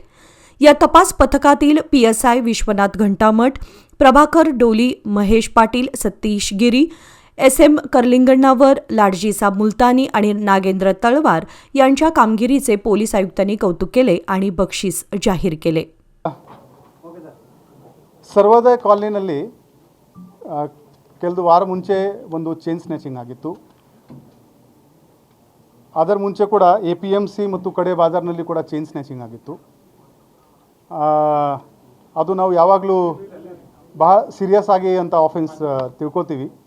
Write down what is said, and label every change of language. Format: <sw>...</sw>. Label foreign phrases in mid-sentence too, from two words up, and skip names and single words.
<mr>या तपास पथकातील पीएसआय विश्वनाथ घंटामठ, प्रभाकर डोली, महेश पाटील, सतीश गिरी, एसएम करलिंगण्णावर, लाडजीसा मुलतानी आणि नागेंद्र तळवार यांच्या कामगिरीचे पोलीस आयुक्तांनी कौतुक केले आणि बक्षीस जाहीर केले।</mr> <kn>ಸರ್ವೋದಯ ಕಾಲೋನಿಯಲ್ಲಿ ಕೆಲವು ವಾರ ಮುಂಚೆ ಒಂದು</kn> <en>chain snatching</en> <kn>ಆಗಿತ್ತು। ಅದರ ಮುಂಚೆ ಕೂಡ ಎಪಿಎಂಸಿ ಮತ್ತು ಕಡೆ ಬಾಜಾರ್ನಲ್ಲಿ ಕೂಡ</kn> <en>chain snatching</en> <kn>ಆಗಿತ್ತು। ಅದು ನಾವು ಯಾವಾಗಲೂ ಬಹಳ ಸೀರಿಯಸ್ ಆಗಿ ಅಂತ ಆಫೆನ್ಸ್ ತಿಳ್ಕೊತೀವಿ।</kn>